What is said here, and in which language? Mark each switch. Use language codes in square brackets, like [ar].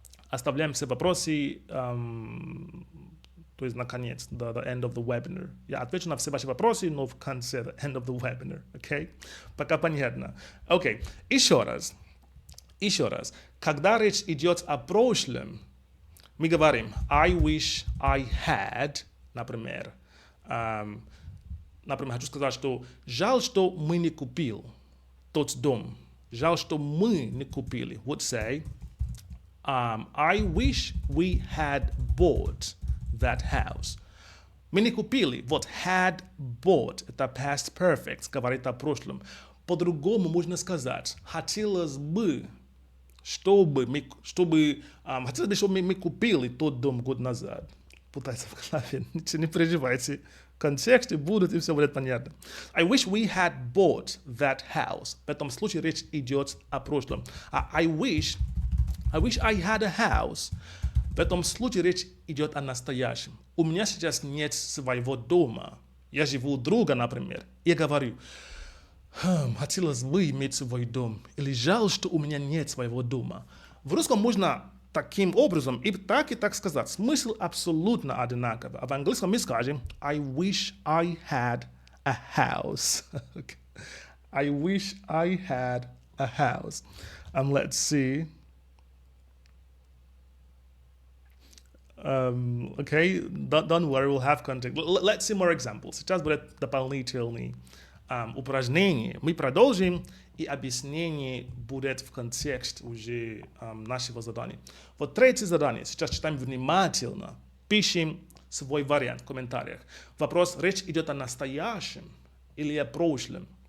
[ru] Оставляем все вопросы, то есть наконец, [en] the end of the webinar. [ru] Я отвечу на все ваши вопросы, но в конце, [en] the end of the webinar, okay? [ru] Пока понятно. Окей, еще раз. Когда речь идет о прошлом, Мы говорим [en] I wish I had, например. [ru] Например, хочу сказать, что жаль, что мы не купили тот дом. Жаль, что мы не купили. [en] Would say, I wish we had bought that house. [ru] Мы не купили. Вот had bought. Это past perfect. Говорит о прошлом. По-другому можно сказать. Хотелось бы, чтобы мы купили тот дом год назад. Путается в голове. Не переживайте. В контексте будет, и все будет понятно. [en] I wish we had bought that house. [ru] В этом случае речь идет о прошлом. [en] I wish I had a house. [ru] В этом случае речь идет о настоящем. У меня сейчас нет своего дома. Я живу у друга, например. Я говорю, хотелось бы иметь свой дом. Или жаль, что у меня нет своего дома. В русском можно таким образом и так сказать. Смысл абсолютно одинаковый. А в английском мы скажем [en] I wish I had a house. I wish I had a house. And let's see. Okay, don't worry, we'll have context. Let's see more examples. [ru] Сейчас будет дополнительные упражнения. Мы продолжим, и объяснение будет в контексте уже нашего задания. Вот третье задание. Сейчас читаем внимательно. Пишем свой вариант в комментариях. Вопрос, речь идет о настоящем или о прошлом.